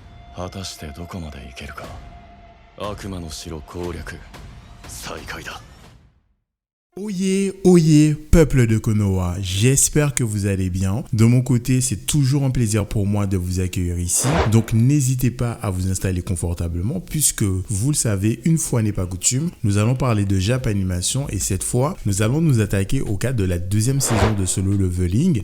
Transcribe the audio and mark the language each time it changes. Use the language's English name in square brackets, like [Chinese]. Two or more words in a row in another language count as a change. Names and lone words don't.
[Japanese] 果たしてどこまでいけるか。悪魔の城攻略再開だ。 [French] Oyez, oyez, peuple de Konoha, j'espère que vous allez bien. De mon côté, c'est toujours un plaisir pour moi de vous accueillir ici. Donc n'hésitez pas à vous installer confortablement puisque, vous le savez, une fois n'est pas coutume, nous allons parler de Japanimation et cette fois, nous allons nous attaquer au cas de la deuxième saison de Solo Leveling.